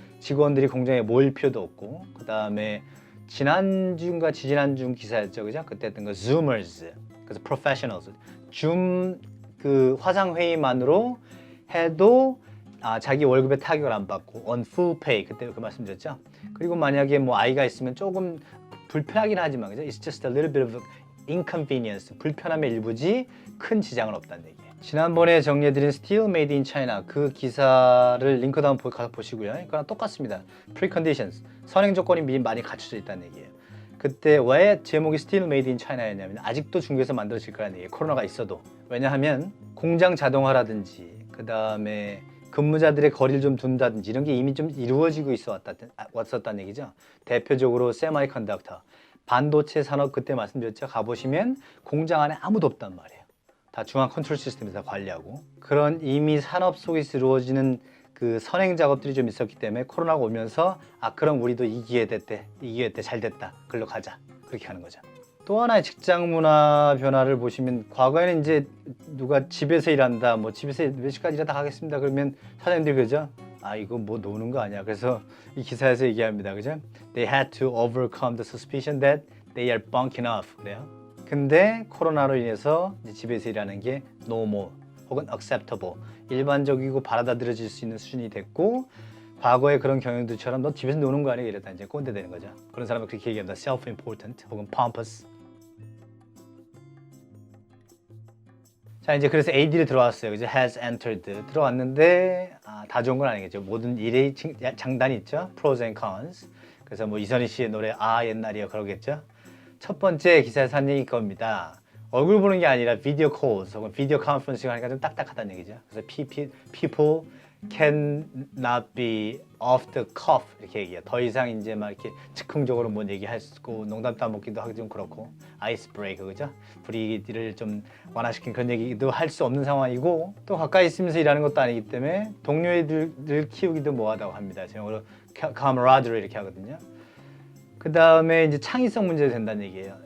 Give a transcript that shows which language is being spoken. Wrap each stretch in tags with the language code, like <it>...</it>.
<ko>직원들이 공장에 모일 필요도 없고, 그 다음에 지난주인가 지지난주 기사였죠, 그죠? 그때 했던 거 Zoomers, 그래서 professionals, 줌 그 화상 회의만으로 해도 자기 월급에 타격을 안 받고</ko> <en>on full pay,</en> <ko>그때 그 말씀드렸죠. 그리고 만약에 뭐 아이가 있으면 조금 불편하긴 하지만, 그죠?</ko> <en>It's just a little bit of inconvenience,</en> <ko>불편함의 일부지 큰 지장은 없다는 얘기예요. 지난번에 정리해드린 Still Made in China 그 기사를 링크도 한번 가서 보시고요. 그거랑 똑같습니다. Preconditions, 선행 조건이 미리 많이 갖춰져 있다는 얘기예요. 그때 왜 제목이 Still Made in China였냐면 아직도 중국에서 만들어질 거라는 얘기예요. 코로나가 있어도. 왜냐하면 공장 자동화라든지 그 다음에 근무자들의 거리를 좀 둔다든지 이런 게 이미 좀 이루어지고 왔었다는 얘기죠. 대표적으로 세마이컨덕터, 반도체 산업 그때 말씀드렸죠. 가보시면 공장 안에 아무도 없단 말이에요. 다 중앙 컨트롤 시스템에서 관리하고, 그런 이미 산업 속에서 이루어지는 그 선행 작업들이 좀 있었기 때문에 코로나가 오면서 그럼 우리도 이 기회 때 잘 됐다, 글로 가자, 그렇게 하는 거죠. 또 하나의 직장 문화 변화를 보시면, 과거에는 이제 누가 집에서 일한다, 뭐 집에서 몇 시까지 일하다 가겠습니다 그러면 사장님들이 그러죠. 이거 뭐 노는 거 아니야. 그래서 이 기사에서 얘기합니다, 그죠?</ko> <en>They had to overcome the suspicion that they are bunking off.</en> <ko>그래요. 근데 코로나로 인해서 이제 집에서 일하는 게 normal 혹은 acceptable, 일반적이고 받아들여질 수 있는 수준이 됐고, 과거의 그런 경영들처럼 너 집에서 노는 거 아니야 이랬다 이제 꼰대 되는 거죠. 그런 사람을 그렇게 얘기합니다.</ko> <en>self-important 혹은 pompous.</en> <ko>자, 이제 그래서 AD를 들어왔어요. 이제</ko> <en>has entered</en> <ko>들어왔는데 다 좋은 건 아니겠죠. 모든 일의 장단이 있죠.</ko> <en>pros and cons.</en> <ko>그래서 뭐 이선희 씨의 노래 옛날이요 그러겠죠. 첫 번째 기사에서 한 얘기 겁니다. 얼굴 보는 게 아니라 비디오 콜스 혹은 비디오 컨퍼런싱 하니까 좀 딱딱하다는 얘기죠. 그래서</ko> <en>people can not be off the cuff</en> <ko>이렇게 얘기해요. 더 이상 이제 막 이렇게 즉흥적으로 뭔 얘기할 수 있고 농담 따먹기도 하기 좀 그렇고, 아이스 브레이크, 그죠? 분위기를 좀 완화시킨 그런 얘기도 할 수 없는 상황이고, 또 가까이 있으면서 일하는 것도 아니기 때문에 동료애들을 키우기도 뭐하다고 합니다. 영어로 camaraderie 이렇게 하거든요. 그 다음에 이제 창의성 문제가 된다는 얘기예요.</ko>